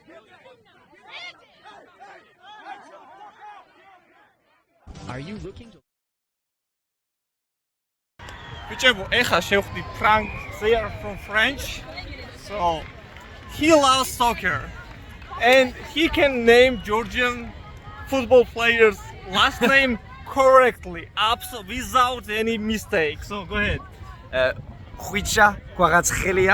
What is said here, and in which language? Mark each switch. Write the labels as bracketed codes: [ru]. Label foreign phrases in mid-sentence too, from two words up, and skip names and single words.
[en] Are you looking to [ka] ბიჭებო, ეხლა შევხვდი Frank, [en] they are from French. So he loves soccer and he can name Georgian football players last name correctly, without any mistake. So go ahead. Khwicha Kvaratskhelia.